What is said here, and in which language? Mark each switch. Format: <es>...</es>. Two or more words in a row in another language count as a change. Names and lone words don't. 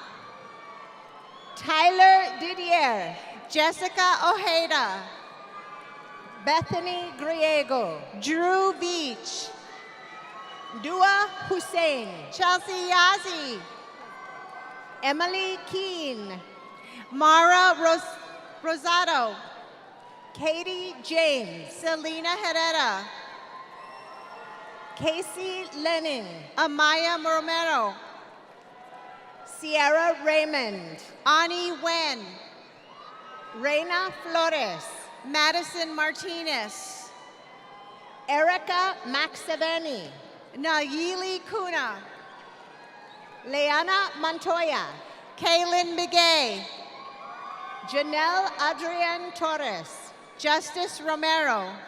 <en>Tyler Didier, Jessica Ojeda, Bethany Griego, Drew Beach, Dua Hussein, Chelsea Yazi, Emily Keene, Mara Rosado, Katie James, Selena Herrera, Casey Lennon, Amaya Romero, Sierra Raymond, Ani Wen, Reina Flores, Madison Martinez, Erica Maxaveni, Nayeli Kuna, Leana Montoya, Kaylin Begay, Janelle Adrian Torres, Justice Romero,</en>